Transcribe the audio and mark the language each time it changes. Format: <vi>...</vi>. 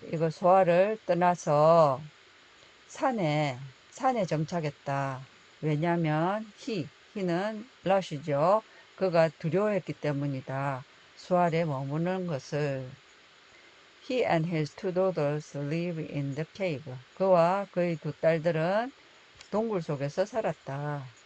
<ko>소아를 떠나서 산에 정착했다. 왜냐면 he는 롯이죠. 그가 두려워했기 때문이다. 소알에 머무는 것을.</ko> <en>He and his 2 daughters live in the cave.</en> <ko>그와 그의 2 딸들은 동굴 속에서 살았다.</ko>